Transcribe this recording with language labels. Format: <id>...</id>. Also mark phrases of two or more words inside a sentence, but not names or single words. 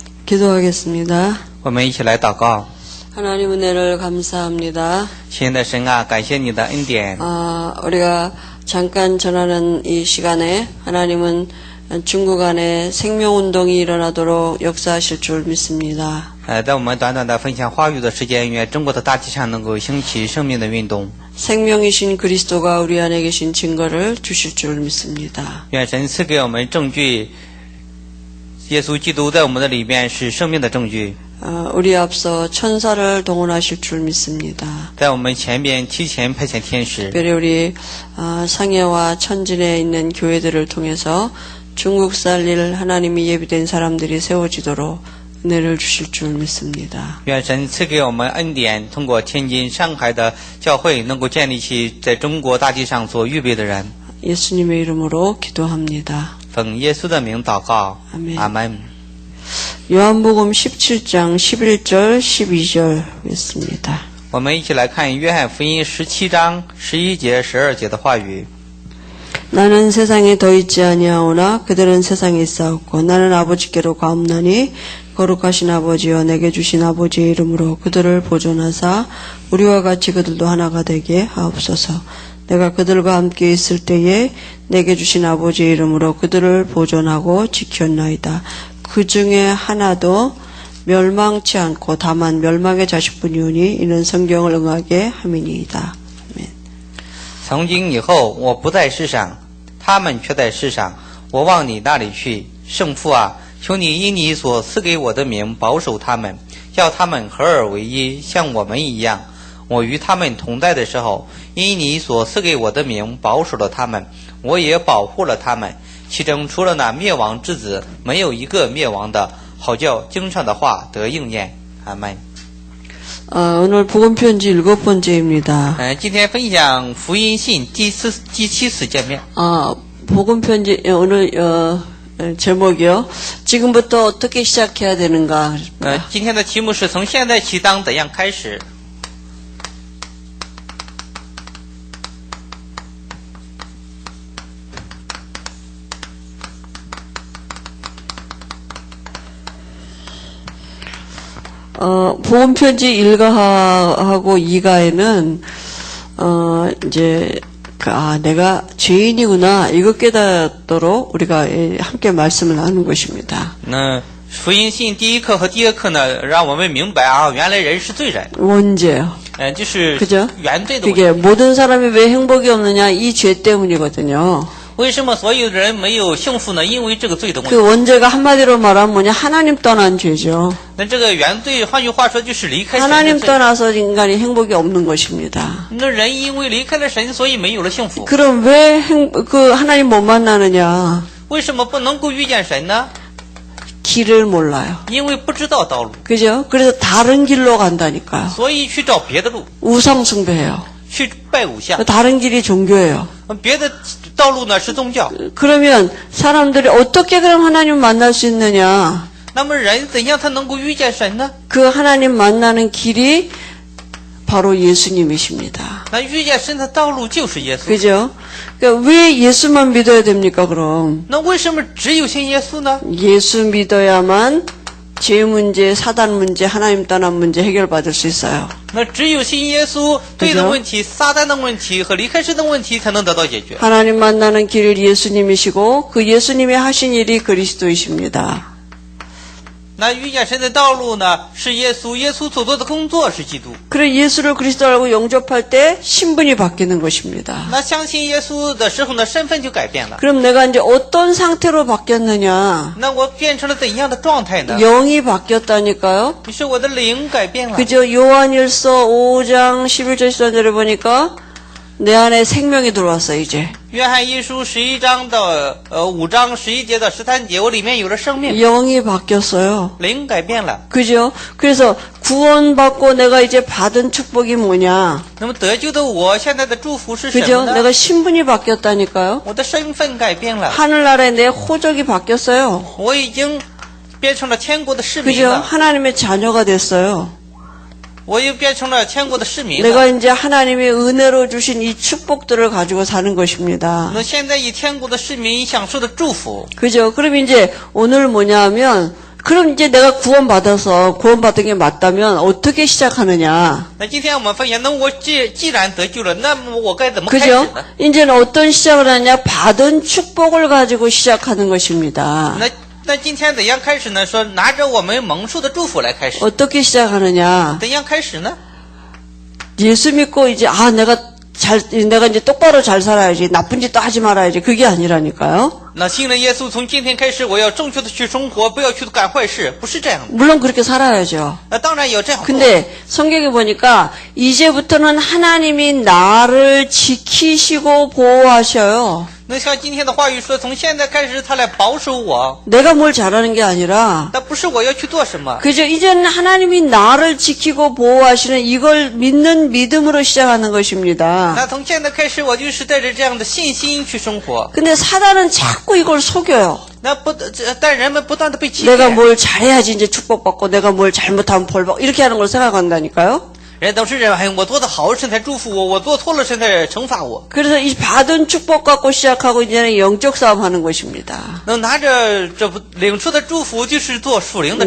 <ko>기도하겠습니다.</ko> <zh>我们一起来祷告。</zh> <ko>하나님 은혜를 감사합니다.</ko> <zh>亲爱的神啊，感谢你的恩典。</zh> <ko>우리가 잠깐 전하는 이 시간에 하나님은 중국 안에 생명운동이 일어나도록 역사하실 줄 믿습니다.</ko> <zh>在我们短短的分享话语的时间，愿中国的大地上能够兴起生命的运动。</zh> <ko>생명이신 그리스도가 우리 안에 계신 증거를 주실 줄 믿습니다.</ko> <zh>愿神赐给我们证据，耶稣基督在我们的里面是生命的证据。</zh> <ko>우리 앞서 천사를 동원하실 줄 믿습니다.</ko> <zh>在我们前边提前派遣天使，</zh> <ko>특별히 우리 상해와 천진에 있는 교회들을 통해서 중국 살릴 하나님이 예비된 사람들이 세워지도록 은혜를 주실 줄 믿습니다.</ko> <zh>愿神赐给我们恩典，通过天津、上海的教会，能够建立起在中国大地上所预备的人。</zh> <ko>예수님의 이름으로 기도합니다.</ko> <zh>奉耶稣的名祷告，</zh> <ko>아멘.</ko> <zh>阿门。</zh> <ko>요한복음 17장 11절 12절 읽습니다.</ko> <zh>我们一起来看约翰福音17章11节、12节的话语。</zh> <ko>나는 세상에 더 있지 아니하오나 그들은 세상에 있사옵고 나는 아버지께로 가옵나니 거룩하신 아버지여 내게 주신 아버지의 이름으로 그들을 보존하사 우리와 같이 그들도 하나가 되게 하옵소서. 내가 그들과 함께 있을 때에 내게 주신 아버지의 이름으로 그들을 보존하고 지켰나이다. 그 중에 하나도 멸망치 않고 다만 멸망의 자식뿐이오니 이는 성경을 응하게 함이니이다. 아멘.</ko> <zh>从今以后我不在世上，他们却在世上，我往你那里去。圣父啊，求你因你所赐给我的名保守他们，叫他们合而为一，像我们一样。我与他们同在的时候，因你所赐给我的名保守了他们，我也保护了他们。其中除了那灭亡之子，没有一个灭亡的，好叫经上的话得应验。阿门。</zh> <ko>오늘 복음편지 7번째입니다.</ko> <zh>今天分享福音信第七次见面。</zh> <ko>복음편지 오늘 제목이요. 지금부터 어떻게 시작해야 되는가.</ko> <zh>今天的题目是从现在起当怎样开始。</zh> <ko>복음편지 1가하고 2가에는 이제 내가 죄인이구나 이거 깨닫도록 우리가 함께 말씀을 나누는 것입니다.</ko> <zh>福音信第一课和第二课呢，让我们明白啊，原来人是罪人。</zh> <ko>원죄요.</ko> <zh>就是原罪的问题。</zh> <ko>그게 모든 사람이 왜 행복이 없느냐 이 죄 때문이거든요.</ko> <zh>为什么所有的人没有幸福呢？因为这个罪的问</zh> <ko>그</ko> <zh>题。</zh> <ko>원죄가 한마디로 말하면 뭐냐 하나님 떠난 죄죠.</ko> <zh>那这个原罪，换句话说就是离开神的</zh> <ko>하나님</ko> <zh>罪。</zh> <ko>떠나서 인간이 행복이 없는 것입니다.</ko> <zh>那人因为离开了神，所以没有了幸福。</zh> <ko>그럼 왜 하나님 못 만나느냐?</ko> <zh>为什么不能够遇见神呢？</zh> <ko>길을 몰라요.</ko> <zh>因为不知道道路，</zh> <ko>그죠? 그래서 다른 길로 간다니까요.</ko> <zh>所以去找别的路，</zh> <ko>우상 숭배해요.</ko> <zh>去拜偶像。</zh> <ko>다른 길이 종교예요.</ko> <zh>别的道路呢是宗教。</zh> <ko>그러면 사람들이 어떻게 그럼 하나님 만날 수 있느냐?</ko> <zh>那么人怎样才能够遇见神呢？</zh> <ko>그 하나님 만나는 길이 바로 예수님이십니다.</ko> <zh>那遇见神的道路就是耶稣。</zh> <ko>그죠? 그러니까 왜 예수만 믿어야 됩니까, 그럼?</ko> <zh>那为什么只有信耶稣呢？</zh> <ko>예수 믿어야만 죄 문제, 사단 문제, 하나님 떠난 문제 해결받을 수 있어요.</ko> <zh>那只有信耶稣，罪的问题、撒旦的问题和离开神的问题才能得到解决。</zh> <ko>하나님 만나는 길 예수님이시고 그 예수님이 하신 일이 그리스도이십니다.</ko> <zh>那遇见神的道路呢，是耶稣，耶稣所做的工作是基督。</zh> <ko>그래 예수를 그리스도라고 영접할 때 신분이 바뀌는 것입니다.</ko> <zh>那相信耶稣的时候呢，身份就改变了。</zh> <ko>그럼 내가 이제 어떤 상태로 바뀌었느냐?</ko> <zh>那我变成了怎样的状态呢？</zh> <ko>영이 바뀌었다니까요.</ko> <zh>是我的灵改变了。</zh> <ko>그죠? 요한일서 5장 11절 13절에 보니까 내 안에 생명이 들어왔어 이제.</ko> <zh>约翰一书11章的5章11节到13节，我里面有了生命，</zh> <ko>영이 바뀌었어요.</ko> <zh>灵改变了。</zh> <ko>그죠? 그래서 구원받고 내가 이제 받은 축복이 뭐냐?</ko> <zh>那么得救的我现在的祝福是什</zh> <ko>그죠?</ko> <zh>么呢？</zh> <ko>내가 신분이 바뀌었다니까요.</ko> <zh>我的身份改变了，</zh> <ko>하늘나라에 내 호적이 바뀌었어요.</ko> <zh>我已经变成了天国的市民</zh> <ko>그죠?</ko> <zh>了，</zh> <ko>하나님의 자녀가 됐어요.</ko> <zh>我又变成了天国的市民</zh> <ko>내가</ko> <zh>了。</zh> <ko>이제 하나님의 은혜로 주신 이 축복들을 가지고 사는 것입니다.</ko> <zh>那现在以天国的市民享受的祝福，</zh> <ko>그죠? 그럼 이제 오늘 뭐냐 하면 그럼 이제 내가 구원받아서 구원받은 게 맞다면 어떻게 시작하느냐?</ko> <zh>那今天我们发现，那我既然得救了，那么我该怎么开始</zh> <ko>그죠?</ko> <zh>呢？</zh> <ko>이제는 어떤 시작을 하냐? 받은 축복을 가지고 시작하는 것입니다.</ko> <zh>那今天怎样开始呢？说拿着我们蒙受的祝福来开始，</zh> <ko>어떻게 시작하느냐?</ko> <zh>怎样开始呢？</zh> <ko>예수 믿고 이제 내가 이제 똑바로 잘 살아야지, 나쁜 짓도 하지 말아야지, 그게 아니라니까요.</ko> <zh>那信了耶稣，从今天开始，我要正确的去生活，不要去干坏事，不是这样的。</zh> <ko>물론 그렇게 살아야죠.</ko> <zh>那当然有这样做。</zh> <ko>근데 성경에 보니까 이제부터는 하나님이 나를 지키시고 보호하셔요.</ko> <zh>那像今天的话语说，从现在开始，他来保守我，</zh> <ko>내가 뭘 잘하는 게 아니라</ko> <zh>那不是我要去做什么。</zh> <ko>그죠? 이제는 하나님이 나를 지키고 보호하시는 이걸 믿는 믿음으로 시작하는 것입니다.</ko> <zh>那从现在开始，我就是带着这样的信心去生活。</zh> <ko>근데 사단은 자꾸 이걸 속여요.</ko> <zh>但人们不断的被欺</zh> <ko>내가</ko> <zh>骗，</zh> <ko>뭘 잘해야지 이제 축복받고 내가 뭘 잘못하면 벌받고 이렇게 하는 걸 생각한다니까요.</ko> <zh>人都是认为我做的好，神才祝福我；我做错了，神才惩罚我。</zh> <ko>그래서 이 받은 축복 갖고 시작하고 이제는 영적 싸움 하는 것입니다.</ko> <zh>能拿着这领受的祝福，就是做属灵的。</zh>